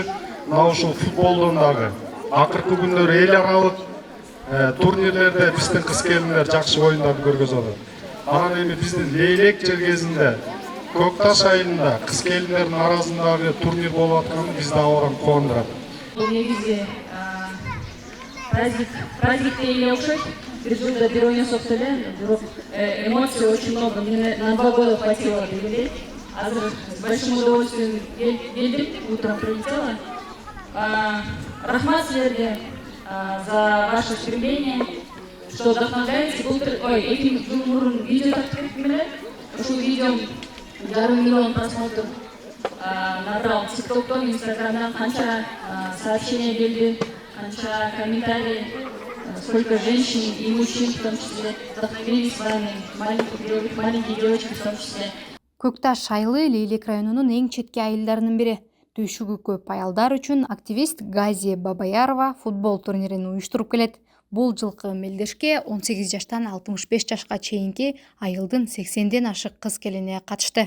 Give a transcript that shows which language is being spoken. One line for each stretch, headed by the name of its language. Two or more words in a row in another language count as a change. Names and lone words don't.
Kyrgyz: Мына ушул футболдон дагы акыркы күндөрү эл аралык турнирлерде биздин кыз келиндер жакшы оюндарды көргөзүп атат. Анан эми биздин Лейлек жергесинде Көкташ айылында кыз келиндердин арасындагы турнир болуп атканы бизди абдан кубандырат. Бул негизи праздникке эле окшойт. Бир жылда бир ойносок деле, бирок
Russian: эмоций очень много. Мне на 2 года хватило
Kyrgyz: дегендей. Азыр
Russian: с большим удовольствием келдим, утром прилетела.
Kyrgyz: Рахмат силерге
Russian: за ваше стремление, что вдохновляете.
Kyrgyz: Этим жыл мурун видео тартып кеттим эле. Ушул видео 1,5 миллион
Russian: просмотров набрал
Kyrgyz: ТикТоктон, Инстаграмдан, канча сообщения келди, канча комментарий,
Russian: сколько женщин и мужчин в том числе вдохновились вами, маленькие девочки в том числе.
Kyrgyz: Көкташ айылы Лейлек районунун эң четки айылдарынын бири. Түйшүгү көп аялдар үчүн активист Газия Бабаярова футбол турнирин уюштуруп келет. Бул жылкы мелдешке 18 жаштан 65 жашка чейинки айылдын 80ден ашык кыз келине катышты.